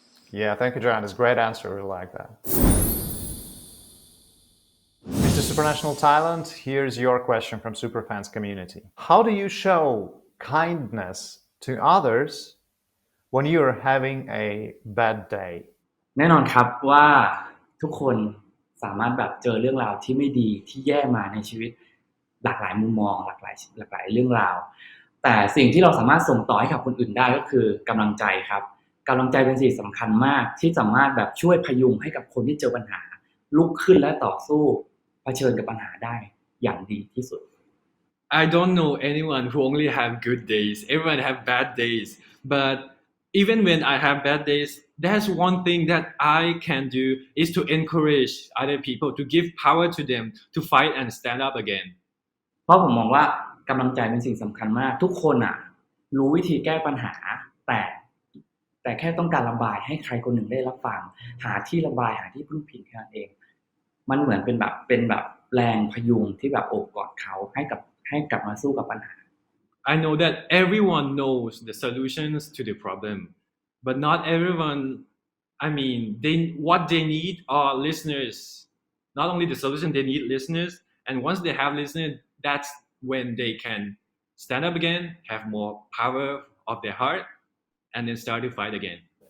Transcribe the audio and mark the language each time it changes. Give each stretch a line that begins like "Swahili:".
English: Yeah, thank you, John. It's a great answer. We like that. Mr. Supranational Thailand, here's your question from Superfans community. How do you show kindness to others when you're having a bad day?
Thai: แน่นอนครับว่าทุกคนสามารถแบบเจอเรื่องราวที่ไม่ดีที่แย่มาในชีวิตหลากหลายมุมมองหลากหลายเรื่องราวแต่สิ่งที่เราสามารถส่งต่อให้กับคนอื่นได้ก็คือกำลังใจครับกำลังใจเป็นสิ่งสำคัญมากที่สามารถแบบช่วยพยุงให้กับคนที่เจอปัญหาลุกขึ้นและต่อสู้เผชิญกับปัญหาได้อย่างดีที่สุด
English: I don't know anyone who only have good days. Everyone have bad days. But even when I have bad days, there's one thing that I can do is to encourage other people, to give power to them to fight and stand up again.
Thai: เพราะผมมองว่ากำลังใจเป็นสิ่งสำคัญมากทุกคนอ่ะรู้วิธีแก้ปัญหาแต่แค่ต้องการระบายให้ใครคนหนึ่งได้รับฟังหาที่ระบายหาที่พึ่งพิงแค่นั้นเองมันเหมือนเป็นแบบแรงพยุงที่แบบโอบกอดเขาให้กลับมาสู้กับปัญหา
English: I know that everyone knows the solutions to the problem, but not everyone. I mean, what they need are listeners. Not only the solution, they need listeners. And once they have listeners, that's when they can stand up again, have more power of their heart, and then start to fight again.